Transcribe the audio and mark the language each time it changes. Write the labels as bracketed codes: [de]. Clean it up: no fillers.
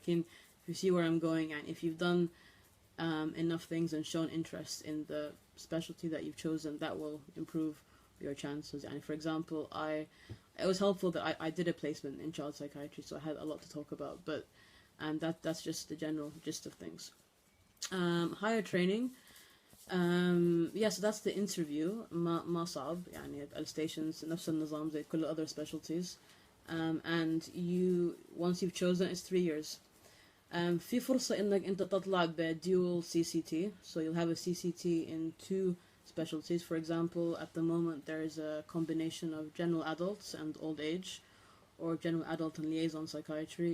[en] Like if you see where I'm going, and if you've done enough things and shown interest in the specialty that you've chosen, that will improve your chances. And for example, it was helpful that I did a placement in child psychiatry, so I had a lot to talk about. And that's just the general gist of things. Higher training. So that's the interview. [ar] ما صعب يعني الstations نفس النظام زي كل [en] other specialties. And once you've chosen, it's 3 years. [ar] في فرصة إنك أنت تطلع [en] dual CCT, so you'll have a CCT in 2 specialties. For example, at the moment there is a combination of general adults and old age, or general adult and liaison psychiatry.